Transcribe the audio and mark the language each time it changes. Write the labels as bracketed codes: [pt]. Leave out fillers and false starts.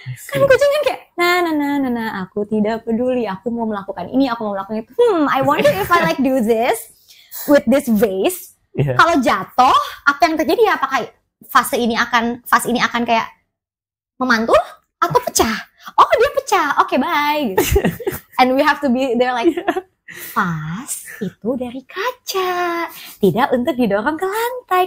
[id] Kan kucing kan kayak nah, aku tidak peduli, aku mau melakukan ini, aku mau melakukan itu. [en] I wonder if I like do this with this vase. Yeah. [id] Kalau jatuh, apa yang terjadi? Apakah fase ini akan kayak memantul atau pecah? Oh, dia pecah. Oke, bye. Gitu. [en] And we have to be there like, [id] vas itu dari kaca, tidak untuk didorong ke lantai.